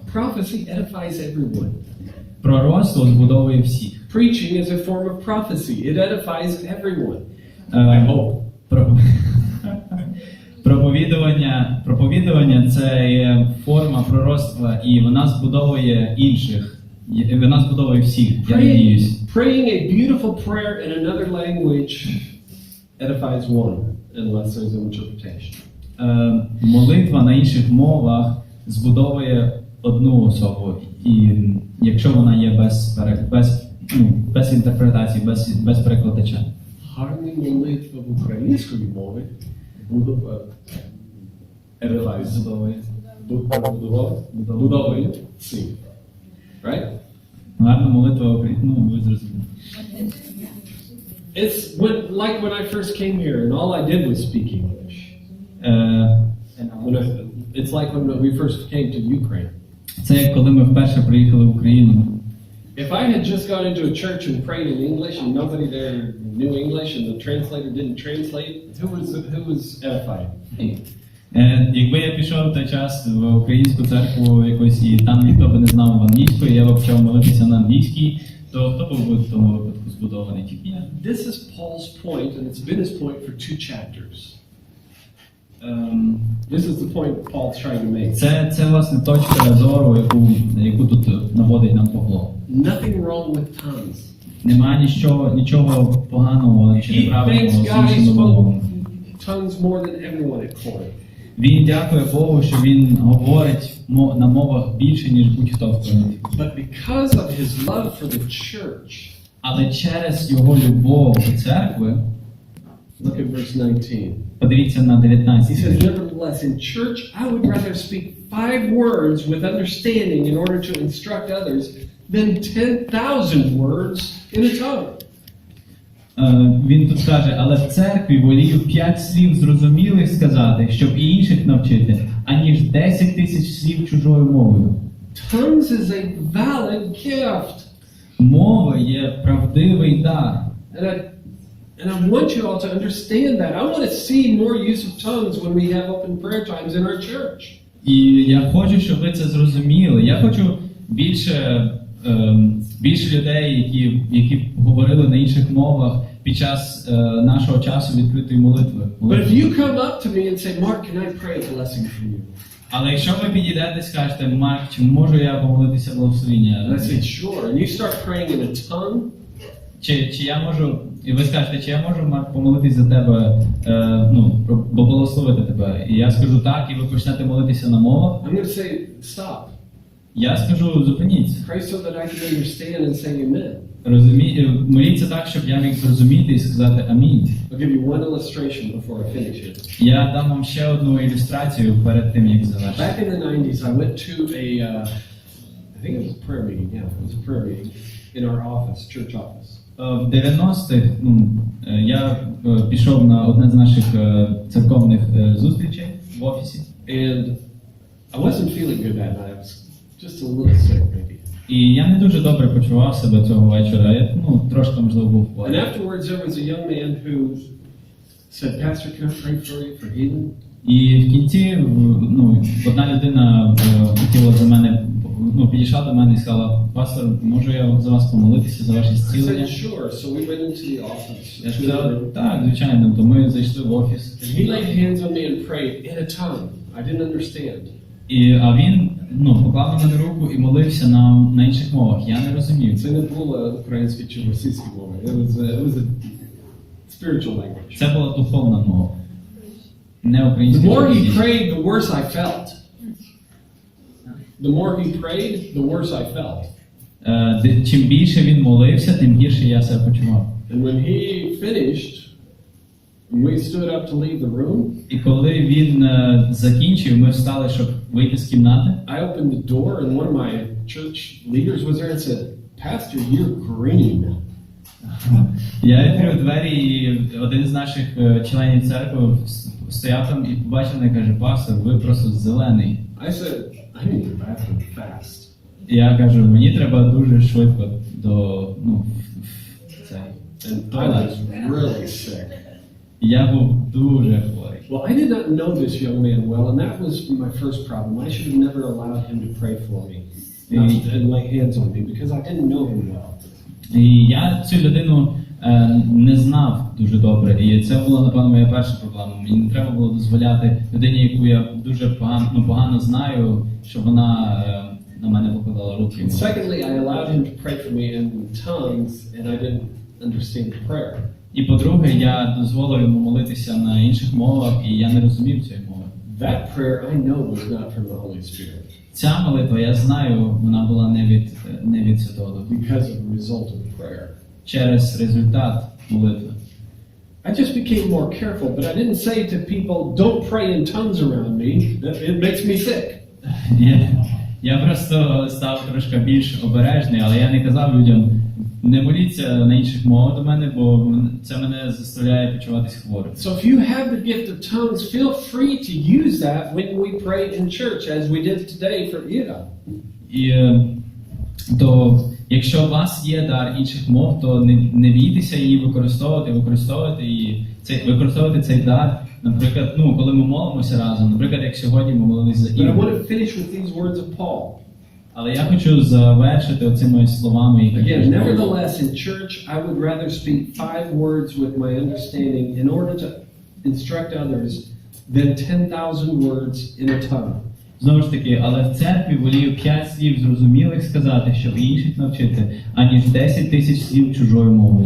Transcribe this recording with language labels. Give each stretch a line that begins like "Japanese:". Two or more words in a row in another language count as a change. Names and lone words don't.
English: Prophecy edifies everyone.
Ukrainian: Пророцтво збудовує всіх.
English: Preaching is a form of prophecy. It edifies everyone. I hope.
Ukrainian: Проповідування – це є форма пророцтва, і вона збудовує інших. Вона збудовує всіх, я надіюсь.
English: Praying a beautiful prayer in another language edifies one, unless there's an interpretation.
Ukrainian: Молитва на інших мовах збудовує одну особу, і якщо вона є без інтерпретації, без перекладача. Гарна молитва в української мови будовує всіх.
English: Right?
Ukrainian: Гарна молитва українською, ви зрозуміли.
English: It's like when I first came here and all I did was speak English. It's like when we first came to Ukraine.
Ukrainian: Це як коли ми вперше приїхали в Україну.
English: If I had just gone into a church and prayed in English and nobody there knew English and the translator didn't translate, who was edified?
Ukrainian: Якби я пішов в той час в українську церкву якось і там ніхто би не знав англійської, я б почав молитися на англійській, то хто був в тому випадку збудований? Тільки я.
English: This is Paul's point, and it's been his point for 2 chapters. This is the point Paul's trying to make.
Ukrainian: Це власне точка зору, яку тут наводить нам Павло.
English: Nothing wrong with tongues.
Ukrainian: Немає нічого поганого чи неправильного з іншими мовами.
English: Tongues more than everyone at Corinth.
Ukrainian: Він дякує Богу, що він говорить на мовах більше, ніж будь-хто в Коринфі.
English: But because of his love for the church,
Ukrainian: але через його любов до церкви,
English: look at verse 19.
Ukrainian: Подивіться на 19.
English: He says, nevertheless, in church, I would rather speak 5 words with understanding in order to instruct others than 10,000 words in a tongue.
Ukrainian: Він тут каже, але в церкві волію 5 слів зрозумілих сказати, щоб і інших навчити, аніж 10 тисяч слів чужою мовою.
English: Tongues is a valid gift.
Ukrainian: Мова є правдивий дар.
English: And I want you all to understand that. I want to see more use of tongues when we have open prayer times in our church.
Ukrainian: І я хочу, щоб ви це зрозуміли. Я хочу більше людей, які говорили на інших мовах під час нашого часу відкритої молитви.
English: But if you come up to me and say, Mark, can I pray a blessing for you?
Ukrainian: Але якщо ви підійдете і скажете, Марк, чи можу я помолитися благословення?
English: And I say, sure. And you start praying in a tongue.
Ukrainian: Чи я можу, і ви скажете, чи я можу, Марк, помолитись за тебе, благословити тебе? І я скажу так, і ви почнете молитися на мовах.
English: I'm going to say, stop.
Ukrainian: Я скажу, зупиніться.
English: Pray so that I can understand and say amen.
Ukrainian: Моліться так, щоб я міг зрозуміти і сказати амінь.
English: I'll give you one illustration before I finish it.
Ukrainian: Я дам вам ще одну ілюстрацію перед тим, як завершити.
English: Back in the 90s, I went to I think it was a prayer meeting. Yeah, it was a prayer meeting in our office, church office.
Ukrainian: В 90-х я пішов на одне з наших церковних зустрічей в офісі.
English: And I wasn't feeling good that night. I was just a little sick, maybe.
Ukrainian: І я не дуже добре почував себе цього вечора. Я, трошки, можливо, був
English: And
Ukrainian: хворий.
English: afterwards, there was a young man who said, Pastor, can I pray for you for healing?
Ukrainian: І в кінці, одна людина хотіла за мене, підійшла до мене і сказала, пастор, можу я за вас помолитися, за ваше
English: I
Ukrainian: зцілення?
English: said, sure. So we went into the office.
Ukrainian: Я сказав, так, звичайно, то ми зайшли в офіс.
English: And he laid hands on me and prayed in a tongue. I didn't understand.
Ukrainian: А він поклав на мене руку і молився на інших мовах. Я не розумів. Це не було українське чи російське мова.
English: It was a spiritual language.
Ukrainian: Це була духовна мова. Не
English: The
Ukrainian: українська.
English: more he prayed, the worse I felt. The more he prayed, the worse I felt.
Ukrainian: Чим більше він молився, тим гірше я себе почував.
English: And when he finished, when we stood up to leave the room,
Ukrainian: І коли він закінчив, ми встали, щоб вийти з кімнати.
English: I opened the door and one of my church leaders was there and said, Pastor, you're green.
Ukrainian: Я відкрив двері, і один з наших членів церкви стояв там і побачив мене і каже, пастор, ви просто зелений.
English: I said, I need to go to the bathroom fast.
Ukrainian: І я кажу, мені треба дуже швидко до цей
English: And I
Ukrainian: туалет.
English: was really sick.
Ukrainian: Я був дуже хворий.
English: Well, I did not know this young man well, and that was my first problem. I should have never allowed him to pray for me and lay hands on me because I didn't know him well.
Ukrainian: І я цю людину не знав дуже добре, і це була, напевно, моя перша проблема. Мені не треба було дозволяти людині, яку я дуже погано знаю, щоб вона на мене покладала руки.
English: And secondly, I allowed him to pray for me in tongues, and I didn't understand the prayer.
Ukrainian: І по-друге, я дозволив йому молитися на інших мовах, і я не розумів цієї мови.
English: That prayer I know was not from the Holy Spirit.
Ukrainian: Ця молитва, я знаю, вона була не від Святого Духа.
English: Because of the result of the prayer.
Ukrainian: Через результат молитви.
English: I just became more careful, but I didn't say to people, don't pray in tongues around me, that it makes me sick.
Ukrainian: Я просто став трошки більш обережний, але я не казав людям, не моліться на інших мовах до мене, бо це мене заставляє почуватись хворим.
English: So if you have the gift of tongues, feel free to use that when we pray in church, as we did today for Ida.
Ukrainian: І то якщо у вас є дар інших мов, то не бійтеся її використовувати цей дар. Наприклад, коли ми молимося разом, наприклад, як сьогодні ми молилися за
English: But I
Ukrainian: Ігор.
English: want to finish with these words of Paul.
Ukrainian: Але я хочу завершити оцими словами, які
English: Again, nevertheless, in church, I would rather speak 5 words with my understanding in order to instruct others than 10,000 words in a tongue.
Ukrainian: Знову ж таки, але в церкві волію 5 слів зрозумілих сказати, щоб інших навчити, аніж 10 тисяч слів чужою мовою.